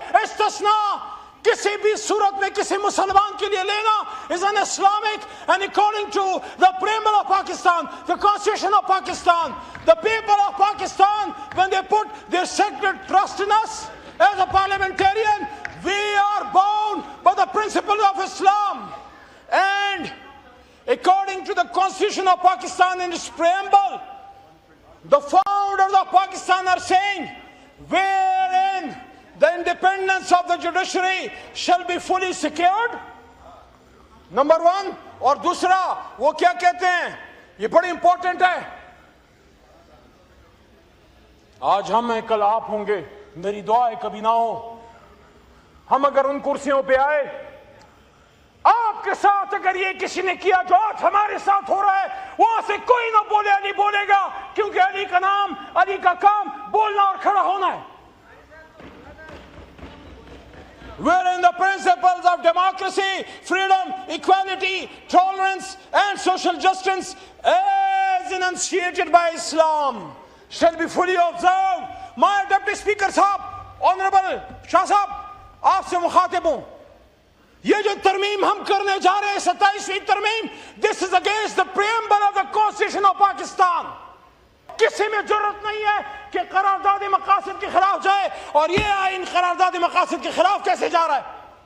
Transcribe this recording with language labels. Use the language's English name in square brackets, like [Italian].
[Urdu] استثناء کسی بھی صورت میں کسی مسلمان کے لیے لینا [English] is an Islamic, and according to the preamble of Pakistan, the constitution of Pakistan, the people of Pakistan, when they put their sacred trust in us as a parliamentarian, we are bound by the principle of Islam. And according to the constitution of Pakistan in its preamble, the founders of Pakistan are saying wherein the independence of the judiciary shall be fully secured. [Urdu] Number 1. اور دوسرا وہ کیا کہتے ہیں, یہ بڑی important ہے. آج ہم ہیں, کل آپ ہوں گے, میری دعا ہے کبھی نہ ہو. ہم اگر ان کرسیوں پہ آئے, آپ کے ساتھ اگر یہ کسی نے کیا جو آج ہمارے ساتھ ہو رہا ہے, وہاں سے کوئی نہ بولے علی بولے گا, کیونکہ علی کا نام, علی کا کام بولنا اور کھڑا ہونا ہے. [English] Wherein the principles of democracy, freedom, equality, tolerance and social justice as enunciated by Islam shall be fully observed. My Deputy Speaker صاحب, Honorable Shah صاحب, آپ سے مخاطب ہوں. [Urdu] یہ جو ترمیم ہم کرنے جا رہے ہیں, 27ویں ترمیم, [English] this is against the preamble of the Constitution of Pakistan. [Urdu] کسی میں جرت نہیں ہے کہ قرارداد مقاصد کے خلاف جائے, اور یہ آئین قرارداد مقاصد کے خلاف کیسے جا رہا ہے؟